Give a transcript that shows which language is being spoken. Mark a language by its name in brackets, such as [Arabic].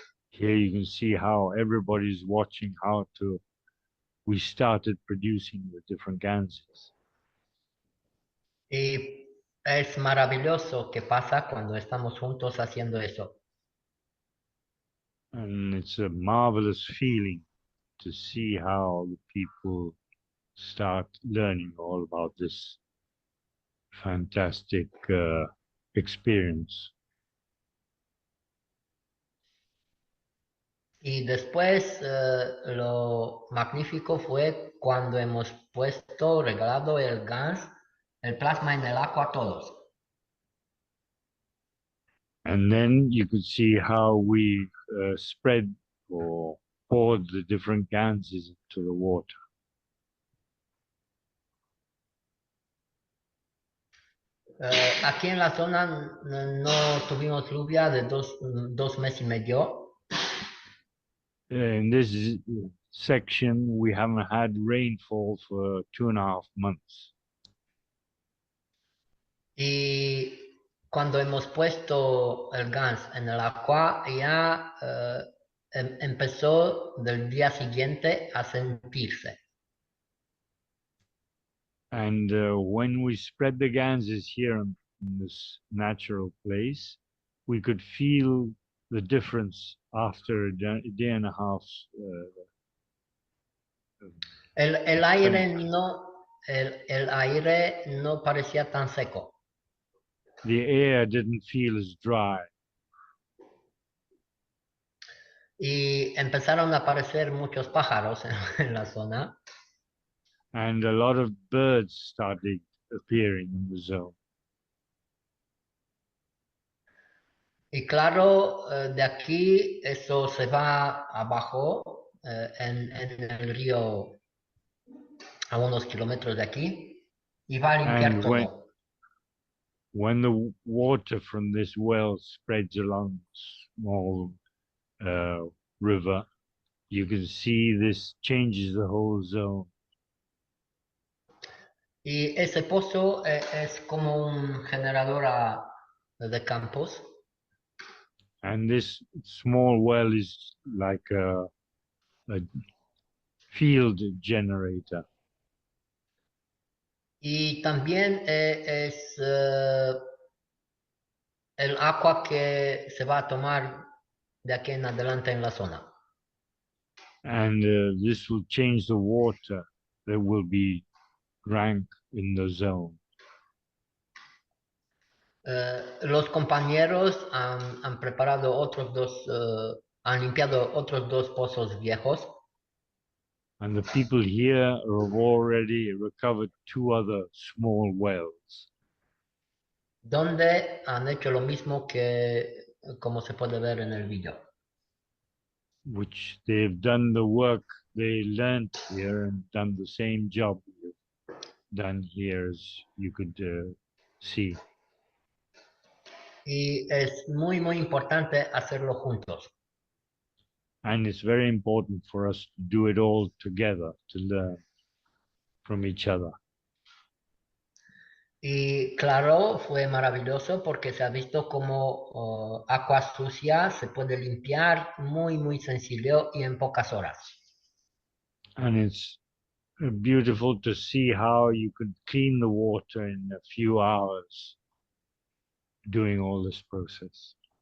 [English] Here you can see how everybody's watching how we started producing the different ganses. [Spanish] Y es maravilloso que pasa cuando estamos juntos haciendo eso. [English] And it's a marvelous feeling to see how the people start learning all about this fantastic experience. [Spanish] Y después lo magnífico fue cuando hemos regalado el gas, el plasma en el agua a todos. [English] And then you could see how we spread or poured the different ganses into the water. [Spanish] Aquí en la zona no tuvimos lluvia de dos meses y medio. [English] In this section, we haven't had rainfall for 2.5 months. [Spanish] Y cuando hemos puesto el gas en el agua, ya empezó del día siguiente a sentirse. [English] And when we spread the ganses here in this natural place, we could feel the difference after a day and a half. [Spanish] El aire el aire no parecía tan seco. [English] The air didn't feel as dry. [Spanish] Y empezaron a aparecer muchos pájaros en la zona. [English] And a lot of birds started appearing in the zone. [Spanish] Y claro, de aquí eso se va abajo en el río a unos kilómetros de aquí y va a limpiar [English] And [Spanish] todo. [English] when the water from this well spreads along a small river, you can see this changes the whole zone. [Spanish] Y ese pozo es como un generador de campos. [English] And this small well is like a field generator. [Spanish] Y también es el agua que se va a tomar de aquí en adelante en la zona. [English] And this will change the water that will be drank in the zone. [Spanish] Los compañeros han preparado otros dos, han limpiado otros dos pozos viejos. [English] And the people here have already recovered 2 other small wells. [Spanish] Donde han hecho lo mismo que como se puede ver en el video. [English] Which they've done the work they learned here and done the same job we've done here, as you could see. [Spanish] Y es muy, muy importante hacerlo juntos. [English] And it's very important for us to do it all together, to learn from each other. [Spanish] Y claro, fue maravilloso porque se ha visto como agua sucia se puede limpiar muy, muy sencillo y en pocas horas. [English] And it's beautiful to see how you could clean the water in a few hours doing all this process.